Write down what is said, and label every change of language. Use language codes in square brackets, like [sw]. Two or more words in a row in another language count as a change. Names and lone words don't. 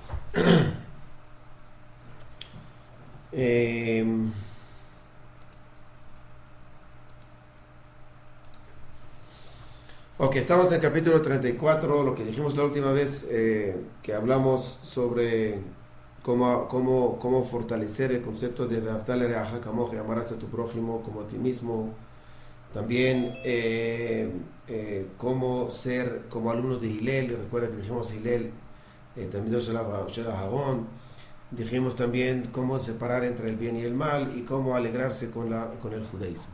[es] Eh, ok, estamos en el capítulo 34, lo que dijimos la última vez, que hablamos sobre cómo fortalecer el concepto de [he] ואהבת לרעך כמוך, [es] amarás a tu prójimo como a ti mismo. También cómo ser como alumno de Hillel. Recuerda que dijimos Hillel, también de Aarón. Dijimos también cómo separar entre el bien y el mal y cómo alegrarse con el judaísmo.